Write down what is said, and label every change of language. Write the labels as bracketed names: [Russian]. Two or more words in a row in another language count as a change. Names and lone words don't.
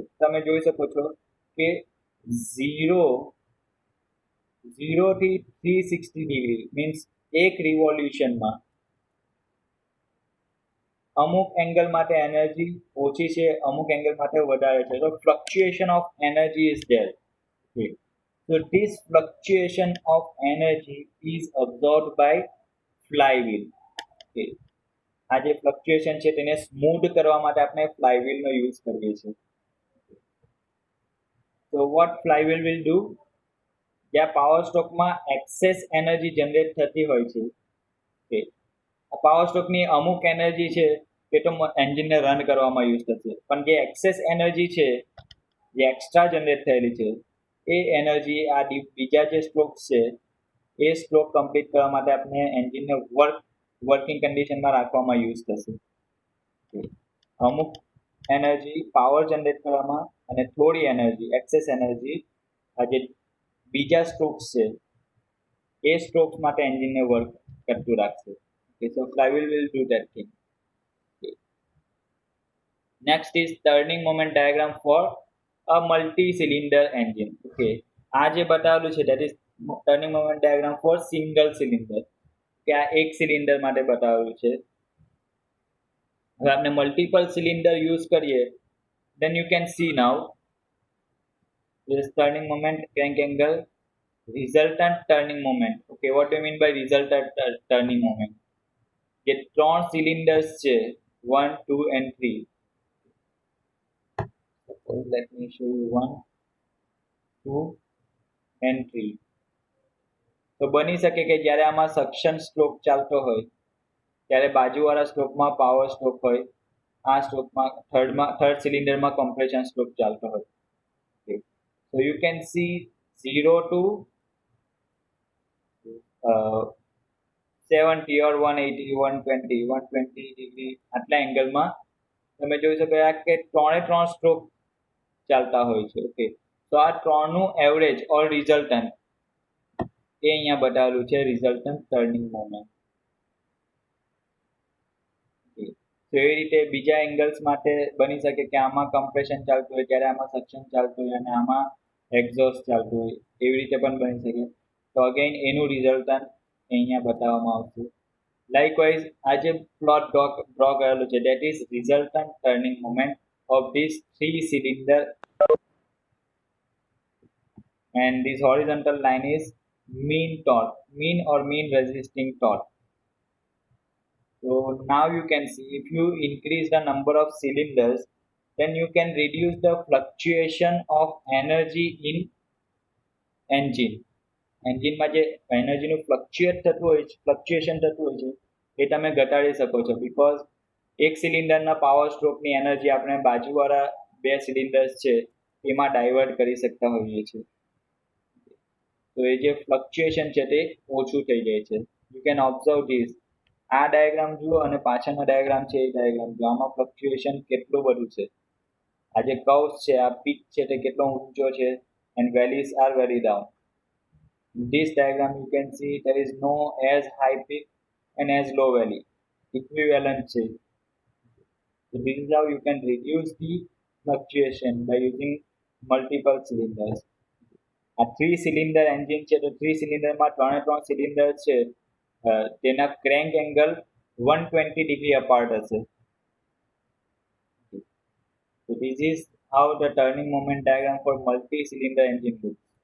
[Gujarati] તમે જોઈ શકો છો કે 0 થી 360 ડિગ્રી મીન્સ એક રિવોલ્યુશનમાં અમુક એંગલ માટે એનર્જી ઓછી છે, અમુક એંગલ માટે વધારે છે. [English] તો fluctuation of energy is there. So this fluctuation of energy is absorbed by flywheel. Okay. [Gujarati] આ જે ફ્લક્ચ્યુએશન છે તેને સ્મૂધ કરવા માટે આપણે ફ્લાયવ્હીલનો યુઝ કરીએ છીએ. [English] So what flywheel will do? [Gujarati] જ્યાં પાવર સ્ટ્રોકમાં [English] excess energy generate [Gujarati] થતી હોય છે, okay, આ પાવર સ્ટ્રોકની અમુક એનર્જી છે એ તો એન્જિનને રન કરવામાં યુઝ થશે, પણ જે [English] excess energy [Gujarati] છે જે [English] extra generate [Gujarati] થયેલી છે એ એનર્જી આ બીજા જે સ્ટ્રોક્સ છે એ સ્ટ્રોક કમ્પ્લીટ કરવા માટે આપણે એન્જિનને વર્કિંગ કન્ડિશનમાં રાખવામાં યુઝ થશે. અમુક એનર્જી [English] power generate [Gujarati] કરવામાં અને થોડી એનર્જી [English] excess energy [Gujarati] આ જે બીજા સ્ટ્રોક્સ છે એ સ્ટ્રોક્સ માટે એન્જિનને વર્ક કરતું રાખશે. [English] Okay, so flywheel will do that thing. Okay. Next is turning moment diagram for a multi-cylinder engine. Okay, [Gujarati] આ જે બતાવેલું છે [English] that is turning moment diagram for single cylinder. [Gujarati] કે આ એક સિલિન્ડર માટે બતાવેલું છે. હવે આપણે મલ્ટિપલ સિલિન્ડર યુઝ કરીએ [English] then you can see now this turning moment, [Gujarati] crank angle, resultant turning moment. [English] Okay, what do you mean by resultant turning moment? [Gujarati] જે ત્રણ સિલિન્ડર્સ છે 1, 2 and 3. [English] Suppose let me show you 1, 2 and 3. [Gujarati] તો બની શકે કે જ્યારે આમાં સક્શન સ્ટ્રોક ચાલતો હોય ત્યારે બાજુવાળા સ્ટ્રોકમાં પાવર સ્ટ્રોક હોય, આ સ્ટ્રોકમાં થર્ડ સિલિન્ડરમાં કમ્પ્રેશન સ્ટ્રોક ચાલતો હોય. [English] So you can see 0 to 70 or 180, [Gujarati] 120, 120 ડિગ્રી આટલા એંગલમાં તમે જોઈ શકો કે ત્રણે ત્રણ સ્ટ્રોક ચાલતા હોય છે. ઓકે, તો આ ત્રણનું [English] average or resultant [Gujarati] એ અહીંયા બતાવેલું છે, [English] resultant turning moment. [Gujarati] તો એ રીતે બીજા એંગલ્સ માટે બની શકે કે આમાં કમ્પ્રેશન ચાલતું હોય ત્યારે આમાં સક્શન ચાલતું હોય અને આમાં એક્ઝોસ્ટ ચાલતું હોય, એવી રીતે પણ બની શકે. તો અગેન એનું રિઝલ્ટન્ટ અહીંયા બતાવવામાં આવશે. લાઇકવાઇઝ આ જે પ્લોટ ડ્રો કરેલું છે [English] that is resultant turning moment of this 3 cylinder and this horizontal line is mean torque, mean or mean resisting torque. So now you can see if you increase the number of cylinders, then you can reduce the fluctuation of energy in engine. [Gujarati] એન્જિનમાં જે એનર્જીનું ફ્લક્ચ્યુએશન થતું હોય છે એ તમે ઘટાડી શકો છો બીકોઝ એક સિલિન્ડરના પાવર સ્ટ્રોકની એનર્જી આપણે બાજુવાળા બે સિલિન્ડર્સ છે એમાં ડાયવર્ટ કરી શકતા હોઈએ છીએ તો એ જે ફ્લક્ચ્યુએશન છે તે ઓછું થઈ જાય છે [English] you can observe this [Gujarati] આ ડાયાગ્રામ જુઓ અને પાછળનો ડાયાગ્રામ છે એ ડાયાગ્રામ જુઓ આમાં ફ્લક્ચ્યુએશન કેટલું બધું છે આ જે કર્વ્સ છે આ પીક છે તે કેટલો ઊંચો છે [English] and valleys are very down in this diagram you can see there is no as high peak and as low valley equivalent છે so this is how you can reduce the fluctuation by using multiple cylinders [Gujarati] આ 3 સિલિન્ડર એન્જિન છે તો 3 સિલિન્ડરમાં ત્રણ સિલિન્ડર છે તેના ક્રેન્ક એંગલ 120 ડિગ્રી અપાર્ટ હશે [English] so this is how the turning moment diagram for multi cylinder engine looks